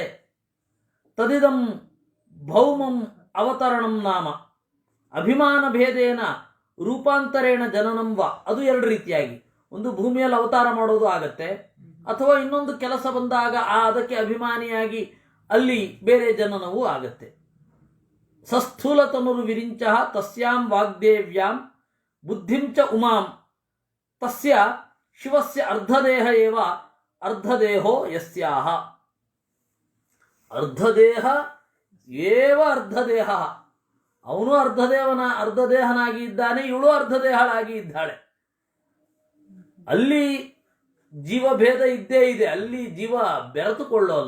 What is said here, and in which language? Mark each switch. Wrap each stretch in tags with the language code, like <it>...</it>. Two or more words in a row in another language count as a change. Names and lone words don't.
<sa>ತದಿದಂ ಭೌಮಂ ಅವತರಣಂ ನಾಮ ಅಭಿಮಾನ ಭೇದೇನ ರೂಪಾಂತರೇಣ ಜನನಂ ವ.</sa> <kn>ಅದು 2 ರೀತಿಯಾಗಿ. ಒಂದು ಭೂಮಿಯಲ್ಲಿ ಅವತಾರ ಮಾಡೋದು ಆಗತ್ತೆ, ಅಥವಾ ಇನ್ನೊಂದು ಕೆಲಸ ಬಂದಾಗ ಅದಕ್ಕೆ ಅಭಿಮಾನಿಯಾಗಿ ಅಲ್ಲಿ ಬೇರೆ ಜನನವೂ ಆಗತ್ತೆ.</kn> <sa>ಸಸ್ಥೂಲತನುರು ವಿರಿಂಚ ತಸ್ಯಾಂ ವಾಗ್ದೇವ್ಯಾಂ ಬುದ್ಧಿಂ ಚ ಉಮಾಂ ತಸ್ಯ ಶಿವಸ್ಯ ಅರ್ಧದೇಹ ಏವ ಅರ್ಧದೇಹೋ ಯಸ್ಯಾಹ. ಅರ್ಧದೇಹ ಏವ ಅರ್ಧದೇಹ,</sa> <kn>ಅವನು ಅರ್ಧದೇಹನಾಗಿ ಇದ್ದಾನೆ, ಇವಳು ಅರ್ಧದೇಹಳಾಗಿ ಇದ್ದಾಳೆ. ಅಲ್ಲಿ ಜೀವಭೇದ ಇದ್ದೇ ಇದೆ, ಅಲ್ಲಿ ಜೀವ ಬೆರೆತುಕೊಳ್ಳೋಲ್ಲ.</kn>